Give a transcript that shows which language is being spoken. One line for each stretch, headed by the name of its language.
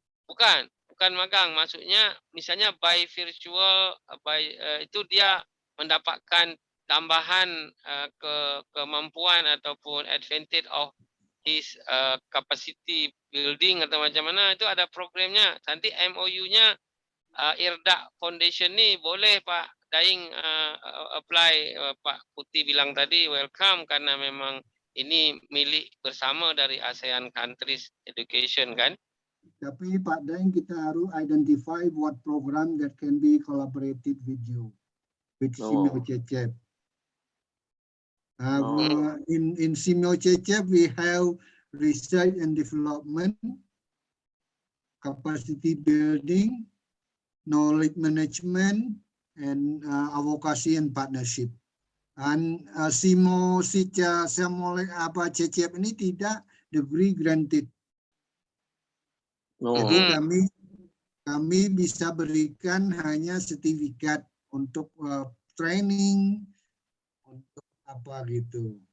Indonesian: Bukan magang, maksudnya misalnya
English: by virtual,
Indonesian: itu dia mendapatkan tambahan kemampuan ataupun
English: advantage of his capacity building
Indonesian: atau macam mana, itu ada programnya. Nanti MOU-nya IRDA Foundation ni boleh Pak Daeng apply. Pak Putih bilang tadi welcome karena memang ini milik bersama dari
English: ASEAN countries education
Indonesian: kan. Tapi Pak Daeng, kita harus
English: identify what program that can be collaborated with you, with Sino Cecep. In Sino Cecep, we have research and development, capacity building, knowledge management, and advocacy and partnership.
Indonesian: Dan Simo Cecep ini tidak degree granted. Jadi kami bisa berikan hanya sertifikat untuk training, untuk apa gitu.